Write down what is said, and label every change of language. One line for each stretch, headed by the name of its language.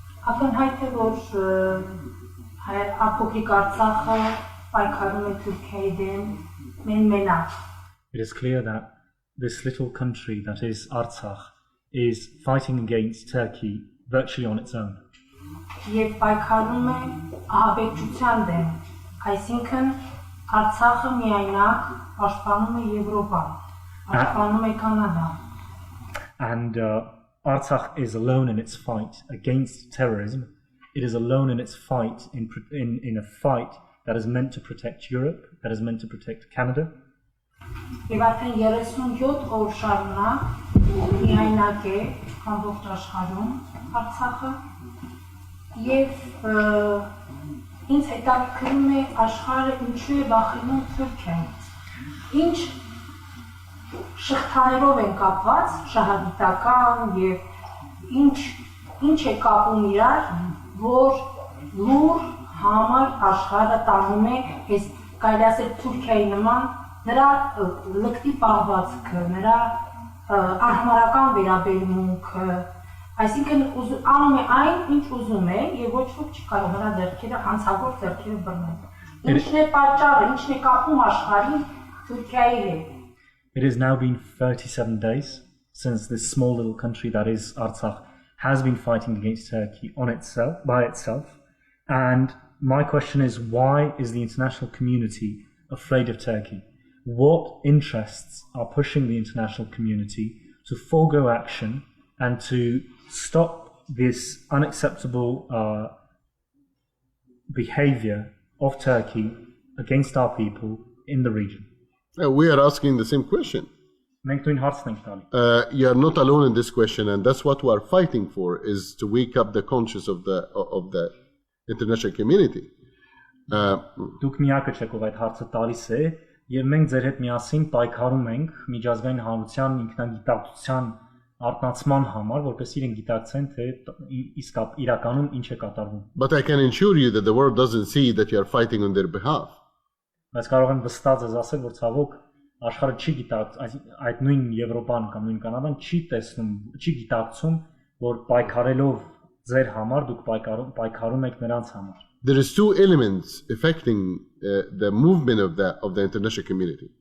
Armenian: Ակնհայտ է, որ Փոքրիկ Արցախը պայքարում է Թուրքիայի դեմ մենակ։
English: It is clear that this little country that is Artsakh is fighting against Turkey virtually on its own.
Armenian: Եվ պայքարում է ահաբեկչության դեմ, այսինքն Արցախը միայնակ պաշտպանում է Եվրոպան, պաշտպանում է Կանադան։
English: And Artsakh is alone in its fight against terrorism. It is alone in its fight in a fight that is meant to protect Europe, that is meant to protect Canada.
Armenian: Եվ արդեն 37 օր շարունակ միայնակ է ամբողջ աշխարհում Արցախը եւ ինձ հետաքրքրում է աշխարհը ինչու է վախենում Թուրքիայից։ Ինչ շղթաներով են կապված շահադիտական եւ ինչ է կապում իրար, որ լուր համար աշխարհը տանում է այս կայացել Թուրքիայի նման նրա լկտի պահվածքը, նրա արհամարական վերաբերմունքը, այսինքն անում է այն, ինչ ուզում է եւ ոչ ոք չի կարող նրա ձեռքերը հանցագործ ձեռքերը բռնել։ Ինչն է պատճառը, ինչն է կապում աշխարհին Թուրքիայի հետ։
English: It has now been 37 days since this small little country that is Artsakh has been fighting against Turkey by itself. And my question is, why is the international community afraid of Turkey? What interests are pushing the international community to forego action and to stop this unacceptable behavior of Turkey against our people in the region? We are asking the same question. You are not alone in this question, and that's what we are fighting for, is to wake up the conscience of the international community.
Armenian: Դուք միակը չեք, ով այդ հարցը տալիս է, եւ մենք ձեր հետ միասին պայքարում ենք միջազգային հանրության ինքնագիտակցության արտնացման համար, որպեսզի իրենք գիտակցեն, թե իսկ իրականում ինչ է կատարվում։
English: But I can assure you that the world doesn't see that you are fighting on their behalf.
Armenian: Բայց կարող եմ վստահ ձեզ ասել, որ ցավոք աշխարհը չի գիտակցում, այդ նույն Եվրոպան կամ նույն Կանադան չի տեսնում, չի գիտակցում, որ պայքարելով ձեր համար դուք պայքարում եք նրանց համար։
English: There is two elements affecting the movement of the international community.